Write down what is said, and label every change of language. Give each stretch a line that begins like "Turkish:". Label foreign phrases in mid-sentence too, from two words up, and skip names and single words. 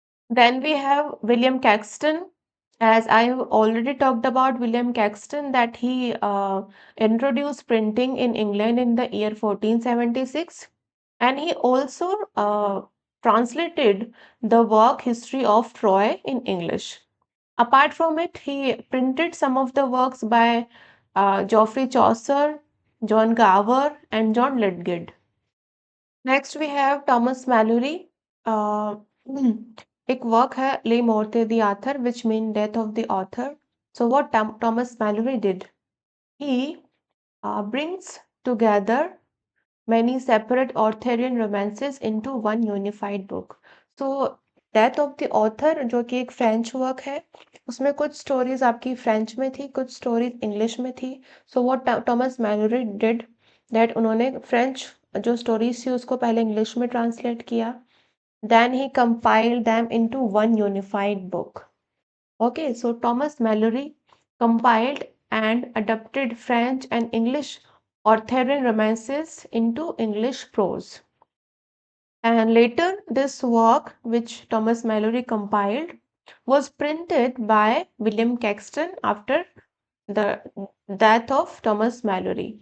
English: Then we have William Caxton. As I have already talked about William Caxton, that he introduced printing in England in the year 1476, and he also translated the work History of Troy in English. Apart from it, he printed some of the works by Geoffrey Chaucer, John Gower, and John Lydgate. next we have Thomas Malory
Hindi: एक वर्क है
English: le morte the author which mean death of the author so what Thomas Malory did he brings together many separate Arthurian romances into one unified book. So death of the author
Hindi: जो कि एक फ्रेंच वर्क है उसमें कुछ स्टोरीज आपकी फ्रेंच में थी कुछ स्टोरीज इंग्लिश में थी
English: so what Thomas Malory did that
Hindi: उन्होंने फ्रेंच जो स्टोरीज थी उसको पहले इंग्लिश में ट्रांसलेट किया
English: then he compiled them into one unified book okay so Thomas Malory compiled and adapted French and English Arthurian romances into English prose. And later, this work, which Thomas Mallory compiled, was printed by William Caxton after the death of Thomas Mallory.